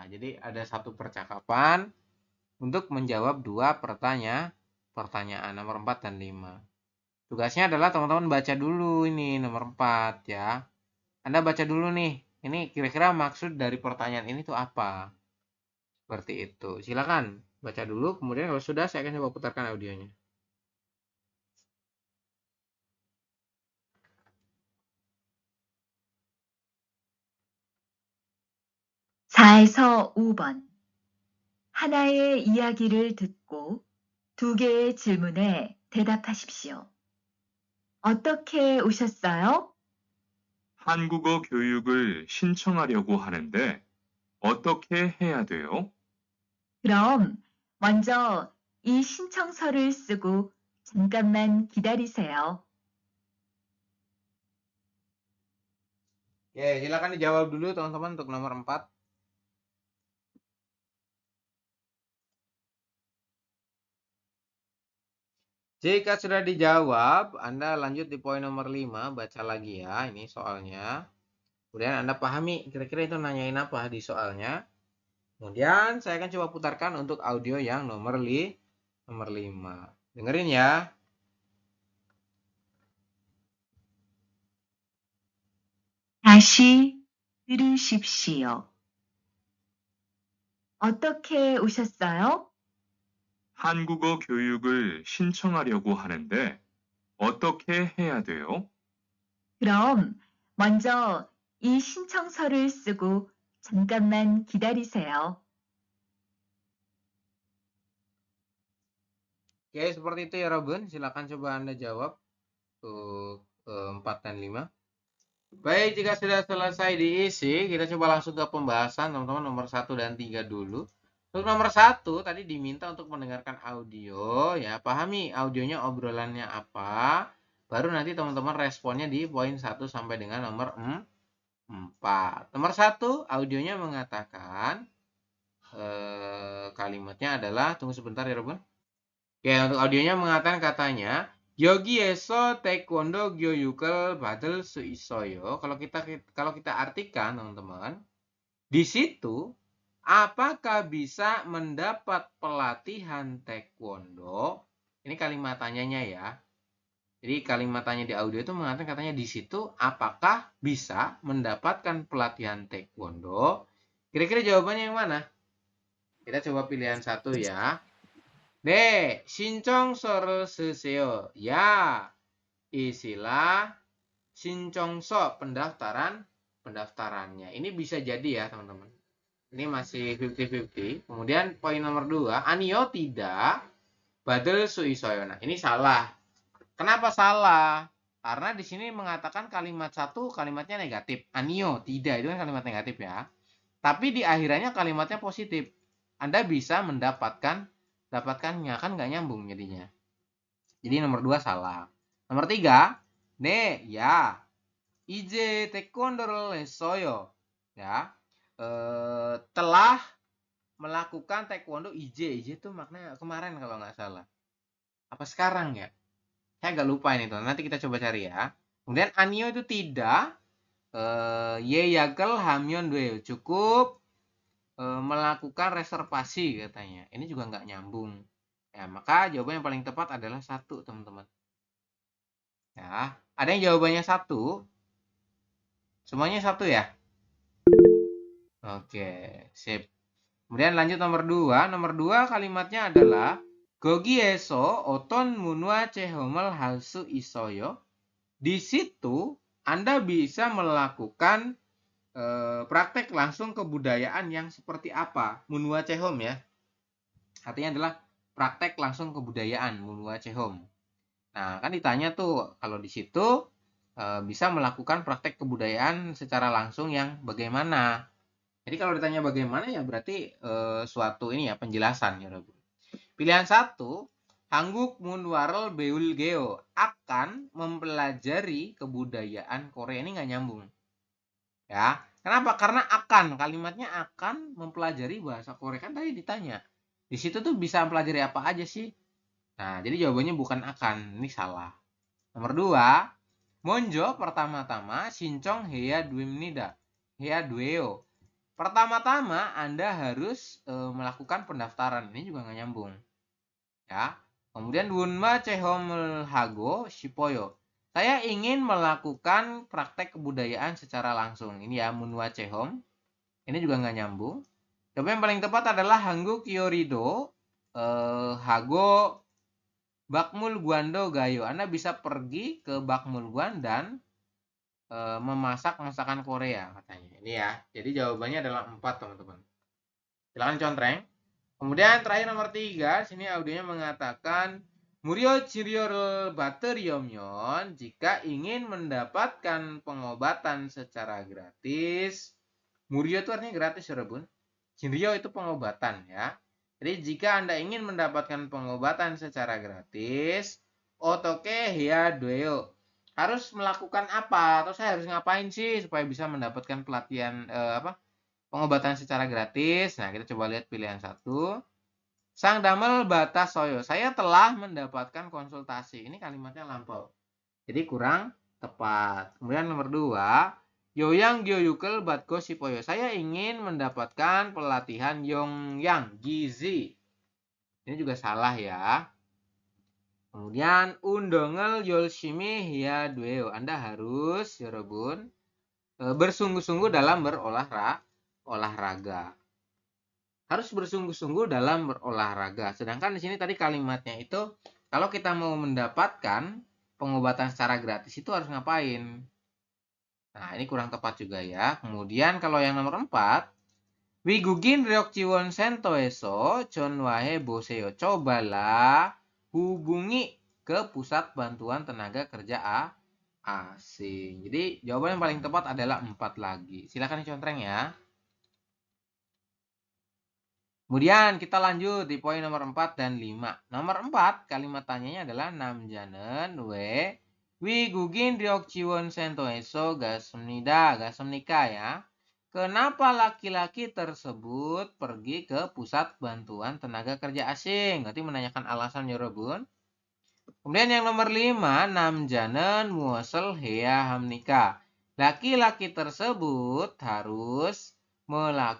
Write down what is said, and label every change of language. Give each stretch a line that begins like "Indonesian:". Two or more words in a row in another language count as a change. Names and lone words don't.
Indonesian: Jadi ada satu percakapan untuk menjawab dua pertanyaan nomor 4 dan 5. Tugasnya adalah teman-teman baca dulu ini nomor 4 ya. Anda baca dulu nih. Ini kira-kira maksud dari pertanyaan ini tuh apa? Seperti itu. Silakan baca dulu, kemudian kalau sudah saya akan coba putarkan audionya.
Korean: 4에서 5번 하나의 이야기를 듣고 2개의 질문에 대답하십시오. 어떻게 오셨어요? 한국어 교육을 신청하려고 하는데 어떻게 해야 돼요? 그럼 먼저 이 신청서를 쓰고 잠깐만 기다리세요.
Indonesian: Oke, silakan dijawab dulu teman-teman untuk nomor 4. Jika sudah dijawab, Anda lanjut di poin nomor 5, baca lagi ya, ini soalnya. Kemudian Anda pahami kira-kira itu nanyain apa di soalnya. Kemudian saya akan coba putarkan untuk audio yang nomor 5. Dengerin ya.
Korean: 다시 들으십시오. 어떻게 오셨어요? 한국어 교육을 신청하려고 하는데 어떻게 해야 돼요? 그럼 먼저 이 신청서를 쓰고 잠깐만 기다리세요.
Indonesian: Oke, seperti itu ya Robin. Silakan coba Anda jawab untuk 4 dan 5. Baik, jika sudah selesai diisi, kita coba langsung ke pembahasan teman-teman nomor 1 dan 3 dulu. Untuk nomor 1 tadi diminta untuk mendengarkan audio ya, pahami audionya obrolannya apa. Baru nanti teman-teman responnya di poin 1 sampai dengan nomor 4. Nomor 1 audionya mengatakan kalimatnya adalah, tunggu sebentar ya Robin. Oke, untuk audionya mengatakan katanya
Korean: 여기에서 태권도 교육을 받을 수 있어요.
Indonesian: Kalau kita artikan teman-teman, di situ apakah bisa mendapat pelatihan taekwondo? Ini kalimat tanyanya ya. Jadi kalimat tanya di audio itu mengatakan katanya di situ apakah bisa mendapatkan pelatihan taekwondo? Kira-kira jawabannya yang mana? Kita coba pilihan satu ya.
Korean: 네, 신청서를 쓰세요.
Indonesian: Ya, isilah 신청서 pendaftarannya. Ini bisa jadi ya, teman-teman. Ini masih 50-50. Kemudian poin nomor 2, 아니요, tidak.
Korean: 받을 수 있어요.
Indonesian: Nah, ini salah. Kenapa salah? Karena di sini mengatakan kalimat satu kalimatnya negatif.
Korean: 아니요, tidak.
Indonesian: Itu kan kalimat negatif ya. Tapi di akhirannya kalimatnya positif. Anda bisa dapatkannya, kan nggak nyambung jadinya. Jadi nomor 2 salah. Nomor 3,
Korean: 네, ya. 이제 태권도를 했어요.
Indonesian: Ya. Telah melakukan taekwondo ize itu maknanya kemarin kalau nggak salah. Apa sekarang ya? Saya agak lupa ini tuh. Nanti kita coba cari ya. Kemudian anio itu tidak.
Korean: 예약을 하면 돼요.
Indonesian: Cukup melakukan reservasi katanya. Ini juga nggak nyambung. Ya, maka jawaban yang paling tepat adalah 1, teman-teman. Ya, ada yang jawabannya 1. Semuanya 1 ya? Oke, sip. Kemudian lanjut nomor 2. Nomor 2 kalimatnya adalah
Korean: 거기에서 어떤 문화 체험을 할 수 있어요?
Indonesian: Di situ Anda bisa melakukan praktek langsung kebudayaan yang seperti apa?
Korean: 문화 체험
Indonesian: ya. Artinya adalah praktek langsung kebudayaan,
Korean: 문화 체험.
Indonesian: Nah, kan ditanya tuh kalau di situ bisa melakukan praktek kebudayaan secara langsung yang bagaimana? Jadi kalau ditanya bagaimana ya berarti suatu ini ya penjelasan ya. Pilihan 1,
Korean: 한국 문화를 배울게요.
Indonesian: Akan mempelajari kebudayaan Korea. Ini nggak nyambung. Ya. Kenapa? Karena akan. Kalimatnya akan mempelajari bahasa Korea. Kan tadi ditanya. Di situ tuh bisa mempelajari apa aja sih? Nah, jadi jawabannya bukan akan. Ini salah. Nomor 2, 먼저 pertama-tama
Korean: 신청 해야 됩니다. 해야 돼요.
Indonesian: Pertama-tama Anda harus melakukan pendaftaran. Ini juga nggak nyambung. Ya. Kemudian
Korean: 문화 체험을 하고 싶어요.
Indonesian: Saya ingin melakukan praktek kebudayaan secara langsung. Ini ya
Korean: 문화 체험.
Indonesian: Ini juga nggak nyambung. Jawaban yang paling tepat adalah
Korean: 한국 요리도 하고 박물관도 가요.
Indonesian: Anda bisa pergi ke 박물관 dan memasak masakan Korea katanya. Ini ya. Jadi jawabannya adalah 4, teman-teman. Silakan contreng. Kemudian terakhir nomor 3, sini audionya mengatakan
Korean: 무료 치료를 받으려면
Indonesian: jika ingin mendapatkan pengobatan secara gratis. 무료 itu artinya gratis,
Korean: 여러분. 치료
Indonesian: itu pengobatan ya. Jadi jika Anda ingin mendapatkan pengobatan secara gratis,
Korean: 어떻게 해야 돼요?
Indonesian: Harus melakukan apa? Atau saya harus ngapain sih supaya bisa mendapatkan pelatihan pengobatan secara gratis? Nah, kita coba lihat pilihan 1.
Korean: 상담을 받았어요.
Indonesian: Saya telah mendapatkan konsultasi. Ini kalimatnya lampau. Jadi kurang tepat. Kemudian nomor 2,
Korean: 요양 교육을 받고 싶어요.
Indonesian: Saya ingin mendapatkan pelatihan 영양 gizi. Ini juga salah ya. Kemudian
Korean: 운동을 열심히 해야 돼요.
Indonesian: Anda harus, 여러분, bersungguh-sungguh dalam berolahraga. Harus bersungguh-sungguh dalam berolahraga. Sedangkan di sini tadi kalimatnya itu kalau kita mau mendapatkan pengobatan secara gratis itu harus ngapain? Nah, ini kurang tepat juga ya. Kemudian kalau yang nomor 4,
Korean: 외국인 지원센터에서 전화해 보세요.
Indonesian: Cobalah hubungi ke pusat bantuan tenaga kerja asing. Jadi jawaban yang paling tepat adalah 4 lagi. Silakan dicontreng ya. Kemudian kita lanjut di poin nomor 4 dan 5. Nomor 4 kalimat tanyanya adalah
Korean: 남자는 왜 외국인 지원센터에서 갔습니까
Indonesian: ya. Kenapa laki-laki tersebut pergi ke pusat bantuan tenaga kerja asing? Berarti menanyakan alasan 여러분. Kemudian yang nomor 5,
Korean: 남자는 무엇을 해야 합니까?
Indonesian: Laki-laki tersebut harus melakukan apa?